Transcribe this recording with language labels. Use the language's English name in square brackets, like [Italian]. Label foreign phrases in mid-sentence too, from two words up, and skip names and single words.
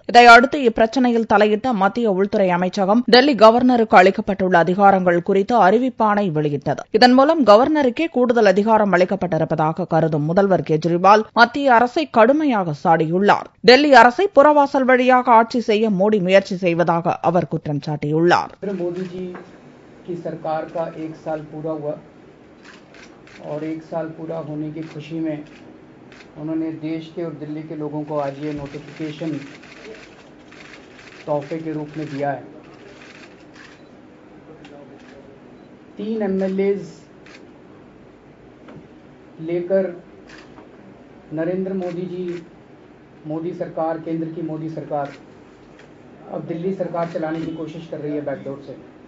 [Tamil] இதையடுத்து இப்பிரச்சினையில் தலையிட்ட மத்திய உள்துறை அமைச்சகம் டெல்லி கவர்னருக்கு அளிக்கப்பட்டுள்ள அதிகாரங்கள் குறித்து அறிவிப்பாணை வெளியிட்டது. இதன் மூலம் கவர்னருக்கே கூடுதல் அதிகாரம் அளிக்கப்பட்டிருப்பதாக கருதும் முதல்வர் கெஜ்ரிவால் மத்திய அரசை கடுமையாக சாடியுள்ளார். டெல்லி அரசை புறவாசல் வழியாக ஆட்சி செய்ய மோடி முயற்சி செய்வதாக அவர் குற்றம் சாட்டியுள்ளார். [Hindi] मोदी जी की सरकार का 1 साल पूरा हुआ और 1 साल पूरा होने की खुशी में उन्होंने देश के और दिल्ली के लोगों को आज ये नोटिफिकेशन तोहफे के रूप में दिया है. 3 MLAs लेकर नरेंद्र मोदी जी, मोदी सरकार, केंद्र की मोदी सरकार अब दिल्ली सरकार चलाने की कोशिश कर रही है बैकडोर से.